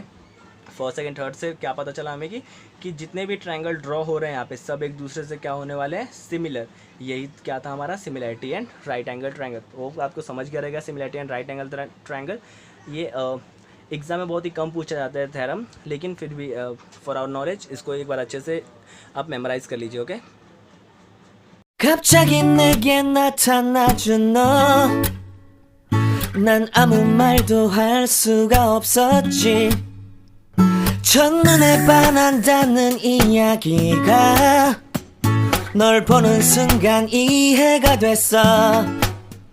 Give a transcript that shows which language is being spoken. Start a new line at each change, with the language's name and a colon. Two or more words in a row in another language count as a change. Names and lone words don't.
English: first second third
Hindi: से क्या पता चला हमें कि जितने भी
English: triangle draw
Hindi: हो रहे हैं यहाँ पे सब एक दूसरे से क्या होने वाले हैं, सिमिलर। यही क्या था हमारा
English: similarity and right angle triangle.
Hindi: वो आपको समझ गया रहेगा
English: similarity and right angle triangle.
Hindi: ये एग्ज़ाम में बहुत ही कम पूछा जाता है थ्योरम, लेकिन फिर भी
English: for our knowledge
Hindi: इसको एक बार अच्छे से आप मेमोराइज कर लीजिए। ओके,
Korean: 갑자기 내게 나타나준 너, 난 아무 말도 할 수가 없었지. 첫눈에 반한다는 이야기가 널 보는 순간 이해가 됐어.